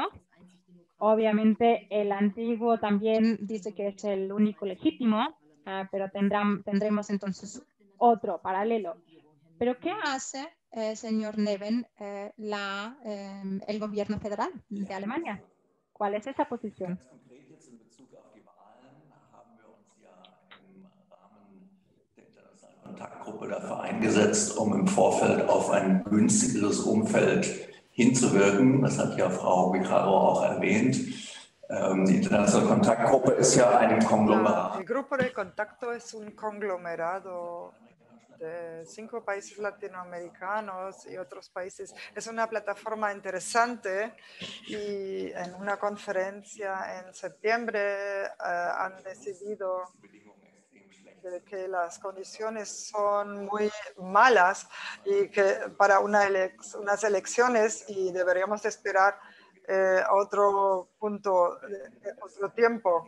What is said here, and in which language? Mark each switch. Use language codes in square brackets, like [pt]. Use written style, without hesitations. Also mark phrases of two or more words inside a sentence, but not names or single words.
[es] Obviamente el antiguo también dice que es el único legítimo, pero tendremos entonces otro paralelo. ¿Pero qué hace, señor Neven, el gobierno federal de Alemania? ¿Cuál es esa posición? [de] Kontaktgruppe dafür eingesetzt, im Vorfeld auf ein günstigeres Umfeld hinzuwirken. Das hat ja Frau Guijarro auch erwähnt. Die internationale Kontaktgruppe ist ja ein Konglomerat. [es] El grupo de contacto es un conglomerado de 5 países latinoamericanos y otros países. Es una plataforma interesante y en una conferencia en septiembre han decidido de que las condiciones son muy malas y que para unas elecciones, y deberíamos esperar otro punto, otro tiempo.